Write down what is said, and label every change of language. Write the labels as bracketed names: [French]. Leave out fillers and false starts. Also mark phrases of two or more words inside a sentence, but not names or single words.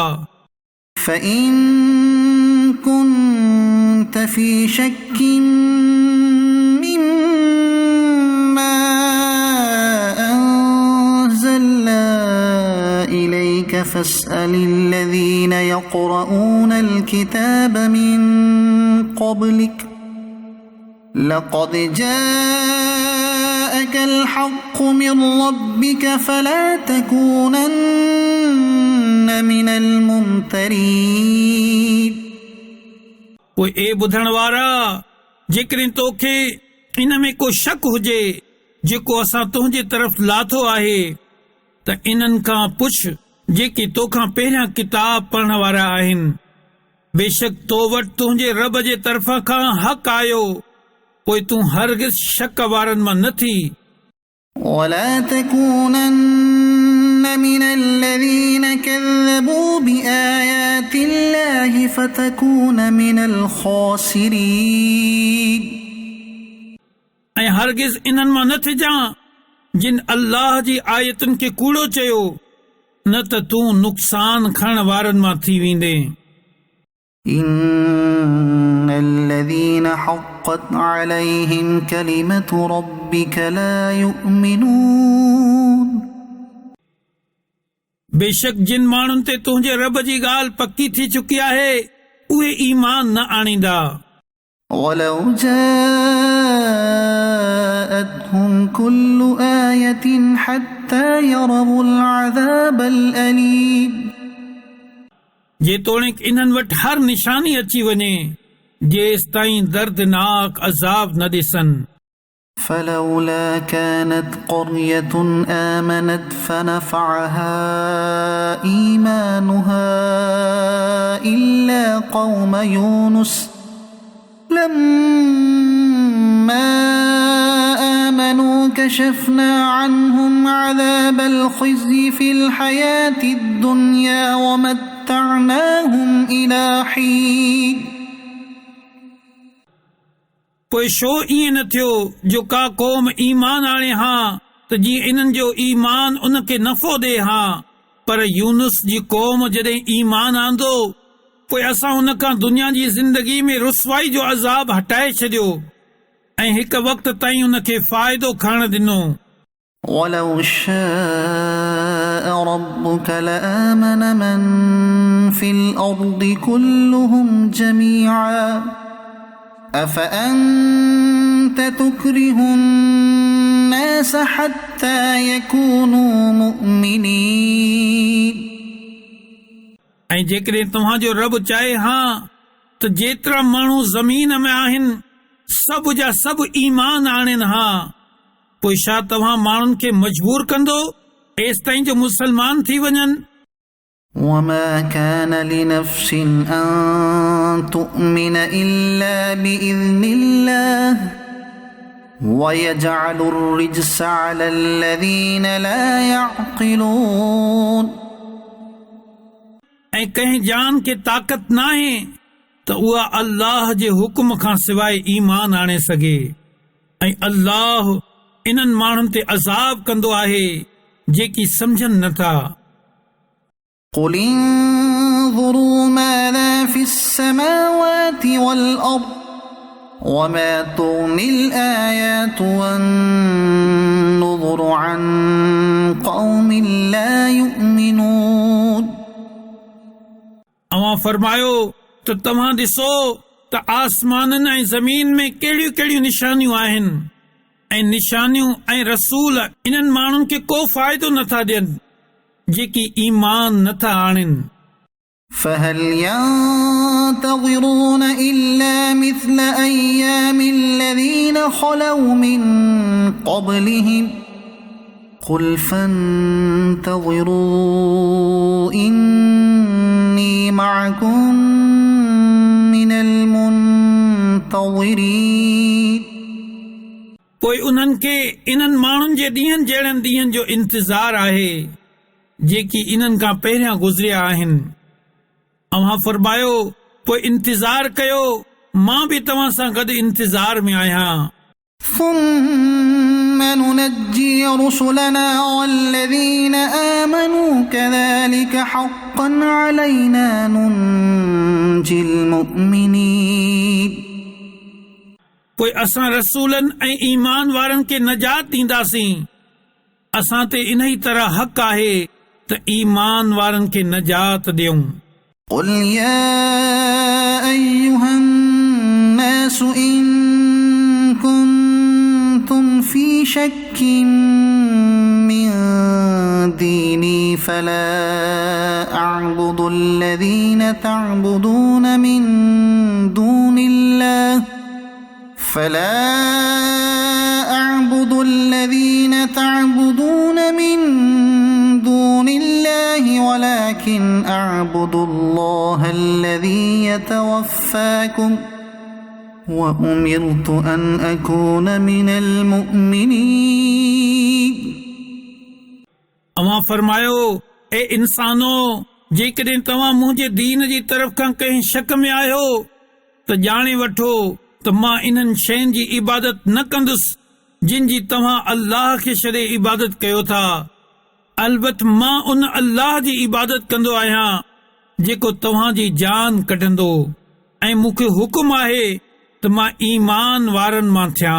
[Arabic] فإن كنت في شك مما أنزلنا إليك فاسأل الذين يقرؤون الكتاب من قبلك لقد جاءك الحق من ربك فلا تكونن من الممترين [Sindhi] पोइ ए ॿुधण वारा जेकॾहिं तोखे इन में को शक हुजे जेको असां तुंहिंजे तरफ़ लाथो आहे त इन्हनि खां पुछ जेके तोखां पहिरियां किताब पढ़ण वारा आहिनि बेशक तो वटि तुंहिंजे रब जे तरफ़ां खां हक़ आयो पोइ तूं हरगिज़ शक वारनि मां न थी [Arabic] ولا تكونن من الذين كذبوا بآيات الله فتكون من الخاسرين [Sindhi] ऐं हरगिज़ इन्हनि मां न थिजां जिन अल्लाह जी आयतुनि खे कूड़ो चयो न त तूं नुक़सान खणण वारनि मां थी वेंदे [Arabic] إن الذين حقت عليهم كلمة ربك لا يؤمنون [Sindhi] बेशक जिन माण्हुनि ते तुंहिंजे रब जी ॻाल्हि पकी थी चुकी आहे उहे ईमान न आणींदा [Arabic] ولو جاءتهم كل آية حتى يروا العذاب الأليم [Sindhi] जेतोणीक इन्हनि वटि हर निशानी अची वञे जेसि ताईं दर्दनाक अज़ाब न ॾिसनि [Arabic] فلولا كانت قرية آمنت فنفعها إيمانها إلا قوم يونس لما آمنوا كشفنا عنهم عذاب الخزي في الحياة الدنيا ومتعناهم إلى حين [Sindhi] पोइ छो ईअं न थियो जो का क़ौम ईमान आणे हा त जीअं इन्हनि जो ईमान उन खे नफ़ो ॾे हा पर यूनुस जी क़ौम जॾहिं ईमान आंदो पोइ असां उन खां दुनिया जी ज़िंदगी में रुसवाई जो अज़ाब हटाए छॾियो ऐं हिक वक़्त ताईं उन खे फ़ाइदो खणण ॾिनो [Arabic] ولو شاء ربك لآمن من في الأرض كلهم جميعا أفأنت تكره الناس حتى يكونوا مؤمنين [Sindhi] ऐं जेकॾहिं तव्हांजो रब चाहे हा त जेतिरा माण्हू ज़मीन में आहिनि सभु जा सभु ईमान आणनि हा पोइ छा तव्हां माण्हुनि खे मजबूर कंदो एसि ताईं जो मुसलमान थी वञनि [Arabic] وما كان لنفس أن تؤمن إلا بإذن الله ويجعل الرجس على الذين لا يعقلون [Sindhi] ऐं कंहिं जान खे ताक़त नाहे त उहा अल्लाह जे हुकुम खां सवाइ ईमान आणे सघे ऐं अल्लाह इन्हनि माण्हुनि ते अज़ाब कंदो आहे जेकी सम्झनि नथा [Arabic] قل انظروا ماذا في السماوات والأرض وما تغني الآيات والنذر عن قوم لا يؤمنون [Sindhi] अवां फरमायो त तव्हां ॾिसो त आसमाननि ऐं ज़मीन में कहिड़ियूं कहिड़ियूं निशानियूं आहिनि ऐं निशानियूं ऐं रसूल इन्हनि माण्हुनि खे को फ़ाइदो नथा ॾियनि जेकी ईमान नथा आणनि [Arabic] فهل ينتظرون إلا مثل أيام الذين خلوا من قبلهم قل فانتظروا إني معكم من المنتظرين [Sindhi] पोइ उन्हनि खे इन्हनि माण्हुनि जे ॾींहंनि जहिड़नि ॾींहंनि जो इंतज़ार आहे जेकी इन्हनि खां पहिरियां गुज़रिया आहिनि अव्हां फरमायो पोइ इंतज़ार कयो मां बि तव्हां सां गॾु इंतज़ार में आहियां [Arabic] ثم ننجي رسلنا والذين آمنوا كذلك حقا علينا ننجي المؤمنين [Sindhi] पोइ असां रसूलनि ऐं ईमान वारनि खे नजात ॾींदासीं असां ते इन ई तरह हक़ आहे त ईमान वारनि खे नजात ॾियूं [Arabic] قل يا أيها الناس إن كنتم في شك من ديني فلا أعبد الذين تعبدون من دون الله ولكن أعبد الله الذي يتوفاكم وأمرت أن أكون من المؤمنين [Sindhi] अवां फरमायो ए इंसानो जेकॾहिं तव्हां मुंहिंजे दीन जी तरफ़ खां कंहिं शक में आहियो त ॼाणे वठो त मां इन्हनि शयुनि जी इबादत न कंदुसि जिन जी तव्हां अल्लाह खे छॾे इबादत कयो था अलबत मां उन अल्लाह जी इबादत कंदो आहियां जेको तव्हां जी जान कढंदो ऐं मूंखे हुकुम आहे त मां ईमान वारनि मां थियां